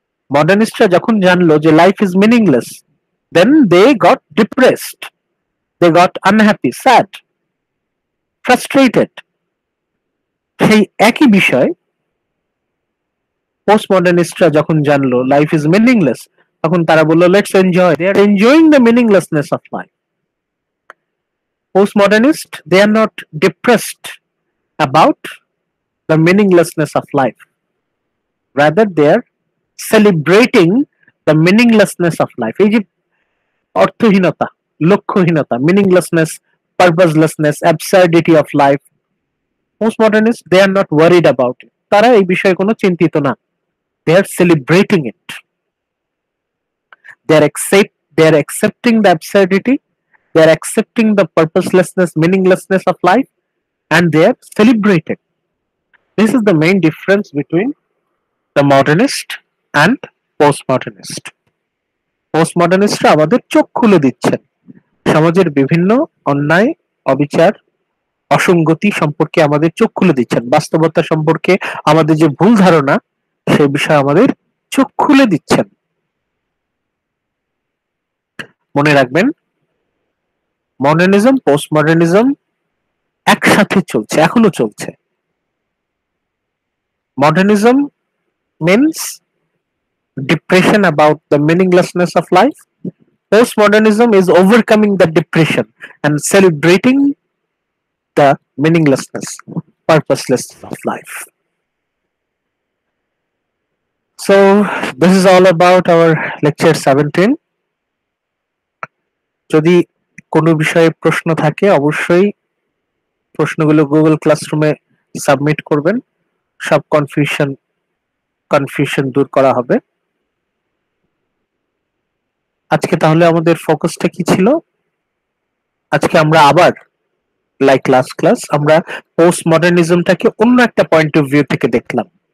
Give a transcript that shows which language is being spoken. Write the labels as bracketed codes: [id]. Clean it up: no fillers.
[bn] মডার্নিস্টরা যখন জানলো যে [en] Life is meaningless, then they got depressed, they got unhappy, sad, frustrated. [bn] সেই একই বিষয় পোস্ট মডার্নিস্টরা যখন জানলো [en] life is meaningless, [bn] তখন তারা বললো [en] Let's enjoy. They are enjoying the meaninglessness of life. Postmodernists, they are not depressed about the meaninglessness of life. Rather, they are celebrating the meaninglessness of life. [bn] এই যে অর্থহীনতা, লক্ষ্যহীনতা, [en] meaninglessness, purposelessness, absurdity of life. Postmodernists, they are not worried about it. [bn] তারা এই বিষয়ে কোনো চিন্তিত না। [en] They are celebrating it. They are accepting the absurdity. They are accepting the purposelessness, meaninglessness of life, and they are celebrated. This is the main difference between the modernist and postmodernist. [bn] পোস্টমডার্নিস্টরা আমাদের চোখ খুলে দিচ্ছেন সমাজের বিভিন্ন অন্যায়, অবিচার, অসঙ্গতি সম্পর্কে আমাদের চোখ খুলে দিচ্ছেন, বাস্তবতা সম্পর্কে আমাদের যে ভুল ধারণা সে বিষয়ে আমাদের চোখ খুলে দিচ্ছেন। মনে রাখবেন, মডার্নিজম পোস্টমডার্নিজম একসাথে চলছে, এখনো চলছে। [en] Modernism means depression about the meaninglessness of life. Postmodernism is overcoming the depression and celebrating the meaninglessness, purposelessness of life. So this is all about our lecture 17. [bn] যদি কোনো বিষয়ে প্রশ্ন থাকে অবশ্যই প্রশ্নগুলো গুগল ক্লাসরুমে সাবমিট করবেন, সব কনফিউশন দূর করা হবে। আজকে তাহলে আমাদের ফোকাসটা কি ছিল? আজকে আমরা আবার লাইক লাস্ট ক্লাস আমরা পোস্ট মডার্নিজমটাকে অন্য একটা পয়েন্ট অফ ভিউ থেকে দেখলাম।